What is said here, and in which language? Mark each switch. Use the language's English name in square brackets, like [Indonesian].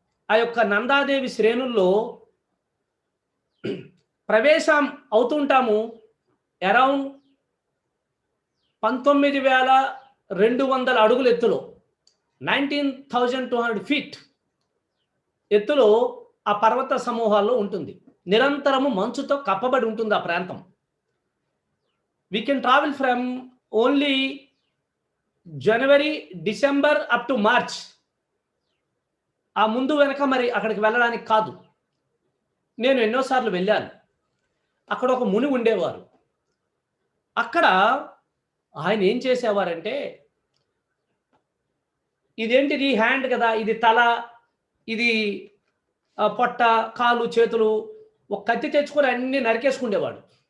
[Telugu] ఆ యొక్క నందాదేవి శ్రేణుల్లో ప్రవేశం అవుతుంటాము అరౌండ్ 19,200 అడుగుల ఎత్తులో, 19,200 ఫీట్ ఎత్తులో ఆ పర్వత సమూహాల్లో ఉంటుంది. నిరంతరము మంచుతో కప్పబడి ఉంటుంది ఆ ప్రాంతం. [English] We can travel from only January, December up to March. [Telugu] ఆ ముందు వెనక మరి అక్కడికి వెళ్ళడానికి కాదు. నేను ఎన్నోసార్లు వెళ్ళాను. అక్కడ ఒక ముని ఉండేవారు. అక్కడ ఆయన ఏం చేసేవారంటే, ఇదేంటిది హ్యాండ్ కదా, ఇది తల, ఇది పొట్ట, కాళ్ళు, చేతులు, ఒక కత్తి తెచ్చుకొని అన్ని నరికేసుకునేవాడు.